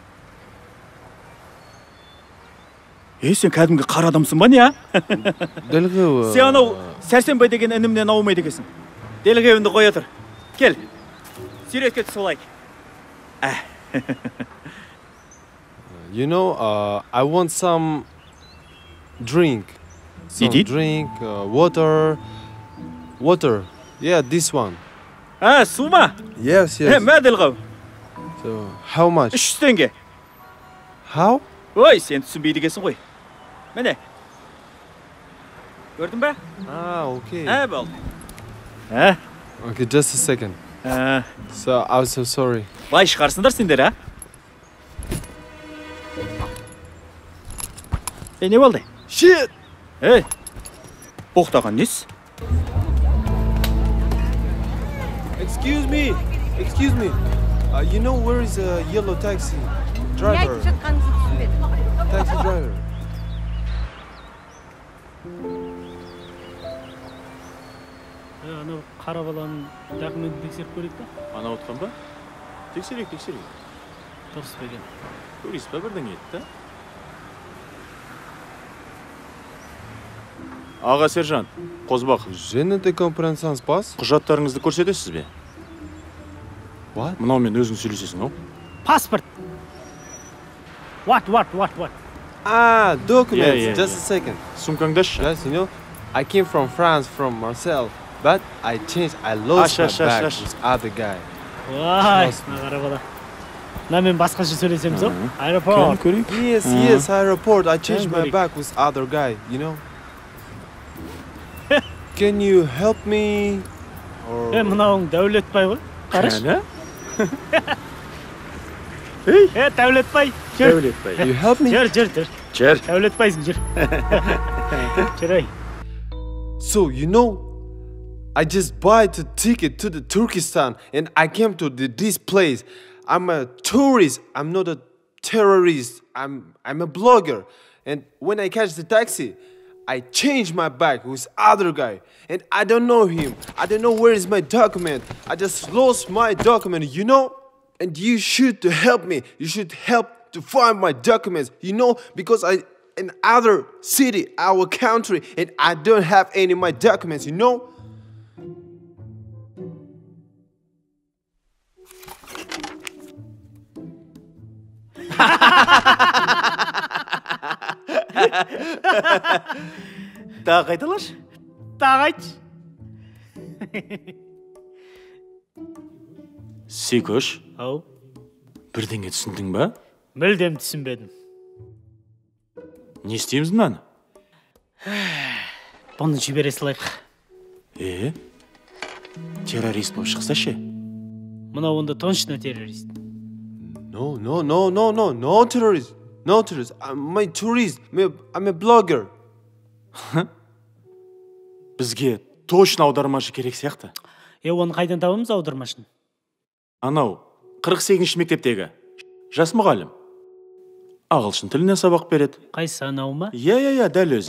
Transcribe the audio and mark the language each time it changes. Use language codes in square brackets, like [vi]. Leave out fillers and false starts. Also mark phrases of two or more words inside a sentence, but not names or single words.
[kk] Сен кәдімгі қара адамсың ба не? Делгеу. Сен анау Сәрсенбай деген інімнен аумайды екенсің. Делгеуінді қоя тұр. Кел. Суретке түсіп алайық. [en] You know, I want some drink. Drink, water. Yeah, this one. [kk] Су ма? [en] Yes. [kk] Мә Делгеу. [en] So, how much? [kk] 300 теңге. [en] How? [kk] Ой, сен түсінбейді екенсің ғой. Міне. Көрдің бе? [en] Okay. [kk] Болды. [en] Okay, just a second. So, I'm so sorry. [kk] Бай шығарсыңдар сендер, не болды? [en] Shit! [kk] Боқтаған нес? [en] Excuse me. You know where is a yellow taxi driver? Taxi driver. [kk] Анау қара баланың документін тексеріп көрейік па? Ана отқан ба? Тексерейік. Дұрыс па екен? Көрейсіз ба бірдеңе етті? Аға сержант, Қозбақ. [fr] Je ne te comprends pas. [kk] Құжаттарыңызды көрсетесіз бе? [en] What? [kk] Мынау мен өзің сөйлесесің, ау? Паспорт. [en] What? Ah, documents. Yeah, Just yeah. a second. [kk] Сумкаңдашы. [en] Just, I came from France, from Marseille, but I lost my bag with other guy. [kk] Вай, мына қара бала. Мына мен басқаша сөйлесеміз ау? Аэропорт. Көрейік. [en] Yes, airport. I changed my bag with other guy, Can you help me? Or... [kk] Мынауың Дәулетбай ғой? Қараш. Ей, Дәулетбай. Жүр. Дәулетбай. [en] You help me? [kk] Жүр. Жүр. Дәулетбайсың, жүр. Жүр ай. [en] So, I just bought a ticket to the Turkestan and I came to this place. I'm a tourist. I'm not a terrorist. I'm a blogger. And when I catch the taxi, I change my bag with other guy. And I don't know him. I don't know where is my document. I just lost my document, And you should help me. You should help to find my documents, because I in other city, our country, and I don't have any of my documents, [kk] Тағы қайталашы. Тағы айтшы. Секөш, Ау, бірдеңе түсіндің ба? мүлдем түсінбедім. Не істейміз мынаны? Бұны жібере салайық. Террорист болып шықса ше? Мынау онда точно террорист. [en] No, terrorist. No terrorist. I'm a tourist. I'm a blogger. [kk] Бізге точно аудармашы керек сияқты. Оны қайдан табамыз аудармашын? Анау, 48-ші мектептегі жас мұғалім. Ағылшын тіліне сабақ береді. Қайсы анау ма? Иә, дәл өзі.